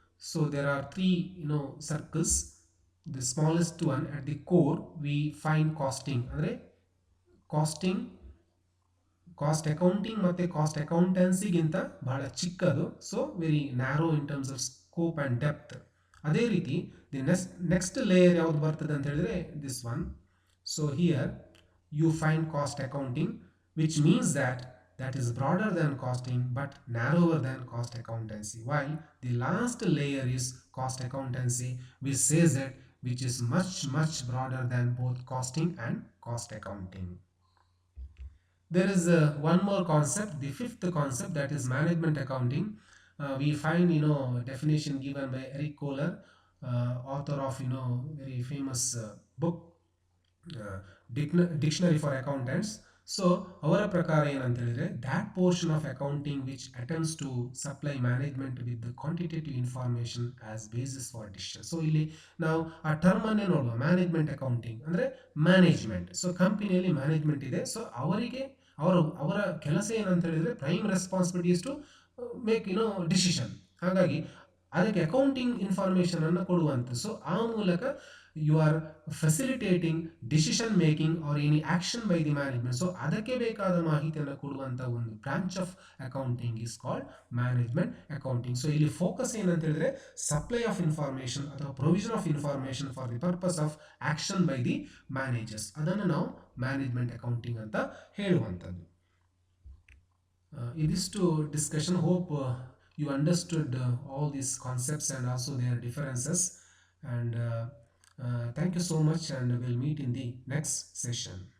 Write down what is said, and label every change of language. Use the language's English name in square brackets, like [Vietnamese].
[English] So there are 3 circles. The smallest one at the core we find costing, [Kannada] ಅಂದರೆ casting cost accounting ಮತ್ತು cost ಅಕೌಂಟೆನ್ಸಿಗಿಂತ ಬಹಳ ಚಿಕ್ಕದು. [English] So very narrow in terms of scope and depth. [Kannada] ಅದೇ ರೀತಿ [English] the next layer [Kannada] ಯಾವುದು ಬರ್ತದೆ ಅಂತ ಹೇಳಿದ್ರೆ this one. [English] So here you find cost accounting, which means that is broader than costing but narrower than cost accountancy, while the last layer is cost accountancy, which says that which is much broader than both costing and cost accounting. There is one more concept, the fifth concept, that is management accounting. We find definition given by Eric Kohler, author of very famous book Dictionary for Accountants. [Kannada] So ಅವರ ಪ್ರಕಾರ ಏನಂತ ಹೇಳಿದ್ರೆ [English] That portion of accounting which attempts to supply management with the quantitative information as basis for decision. [Kannada] So ಇಲ್ಲಿ ನಾವು ಆ term ಅನ್ನೇ ನೋಡುವ, management accounting ಅಂದರೆ ಮ್ಯಾನೇಜ್ಮೆಂಟ್. ಸೊ ಕಂಪನಿಯಲ್ಲಿ ಮ್ಯಾನೇಜ್ಮೆಂಟ್ ಇದೆ. ಸೊ ಅವರಿಗೆ ಅವರ ಕೆಲಸ ಏನಂತ ಹೇಳಿದ್ರೆ [English] Prime responsibility is to make decision. [Kannada] ಹಾಗಾಗಿ ಅದಕ್ಕೆ ಅಕೌಂಟಿಂಗ್ ಇನ್ಫಾರ್ಮೇಷನ್ ಅನ್ನು ಕೊಡುವಂಥದ್ದು. ಸೊ ಆ ಮೂಲಕ [English] you are facilitating decision making or any action by the management. [Kannada] So ಅದಕ್ಕೆ ಬೇಕಾದ ಮಾಹಿತಿಯನ್ನು ಕೊಡುವಂಥ ಒಂದು branch of accounting [English] is called [Kannada] management accounting. So ಇಲ್ಲಿ ಫೋಕಸ್ ಏನಂತ ಹೇಳಿದ್ರೆ [English] supply of information ಅಥವಾ provision of information for the purpose of action by the managers, [Kannada] ಅದನ್ನು ನಾವು ಮ್ಯಾನೇಜ್ಮೆಂಟ್ ಅಕೌಂಟಿಂಗ್ ಅಂತ ಹೇಳುವಂಥದ್ದು. ಇದಿಷ್ಟು discussion. [English] Hope you understood all these concepts and also their differences, and thank you so much, and we'll meet in the next session.